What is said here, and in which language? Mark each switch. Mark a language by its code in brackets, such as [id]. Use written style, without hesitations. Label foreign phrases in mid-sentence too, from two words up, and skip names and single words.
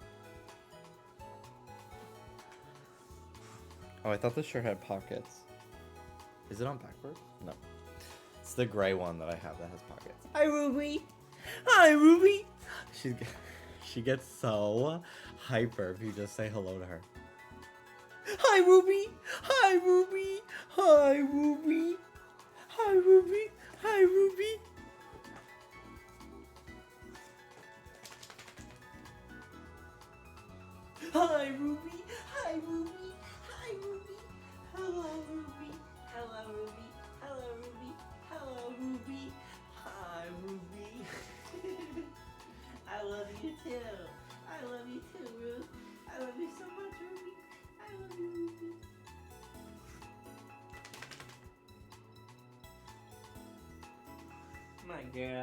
[en] Oh, I thought this shirt had pockets. Is it on backwards? No. It's the gray one that I have that has pockets. Hi, Ruby! Hi, Ruby! She gets so hyper if you just say hello to her. Hi, Ruby! Hi, Ruby! Hi, Ruby! Hi, Ruby! Hi, Ruby! Hi, Ruby! Hi, Ruby! Hi, Ruby! Hello, Ruby! Hello, Ruby! Hello, Ruby! Hello, Ruby! Hi, Ruby! I love you too! I love you too, Ruth! I love you so much, Ruby! I love you, Ruby! My girl.